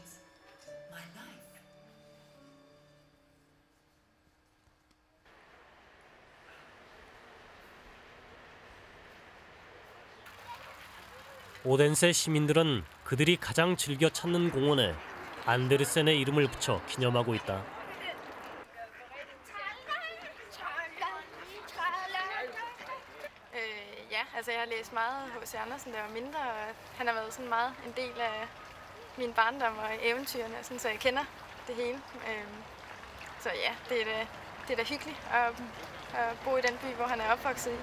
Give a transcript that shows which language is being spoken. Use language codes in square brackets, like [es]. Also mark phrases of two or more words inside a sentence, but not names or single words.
[ko] 오덴세 시민들은 그들이 가장 즐겨 찾는 공원에 안데르센의 이름을 붙여 기념하고 있다. [da] Altså jeg har læst meget H.C. Andersen, da jeg var mindre, og han har været sådan meget en del af min barndom og eventyrene, sådan, så jeg kender det hele. Så ja, det er da hyggeligt at bo i den by, hvor han er opvokset i.